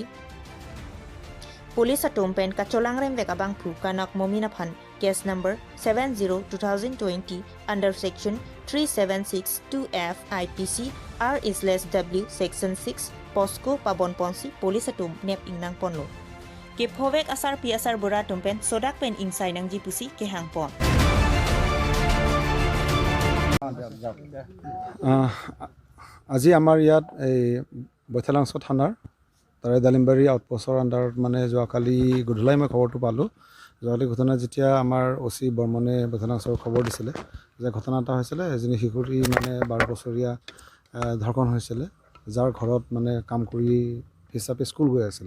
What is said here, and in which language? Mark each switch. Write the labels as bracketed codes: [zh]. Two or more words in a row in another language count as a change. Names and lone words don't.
[mjw] Police atumpen ka cholangremdet abang phu Kanak Momin aphan [en] case number 70/2020 under section 3762F IPC R/W section 6 [mjw] Posco Pabon Ponsi Police atum nep ingnang ponlo. Kiphovek asar pi asar bura tumpen sodak pen insai nang jipusi ke hangpon. [as] আজি আমাৰ ইয়াত এই বৈথালাংছ থানাৰ তাৰে দালিমবাৰী আউটপোষ্টৰ আণ্ডাৰত মানে যোৱাকালি গধূলাই মই খবৰটো পালোঁ। যোৱাকালি ঘটনা যেতিয়া আমাৰ OC বৰ্মনে বৈথালাংছৰ খবৰ দিছিলে যে ঘটনা এটা হৈছিলে, এজনী শিশুটি মানে 12 বছৰীয়া ধৰ্ষণ হৈছিলে, যাৰ ঘৰত মানে কাম কৰি হিচাপে স্কুল গৈ আছিলে।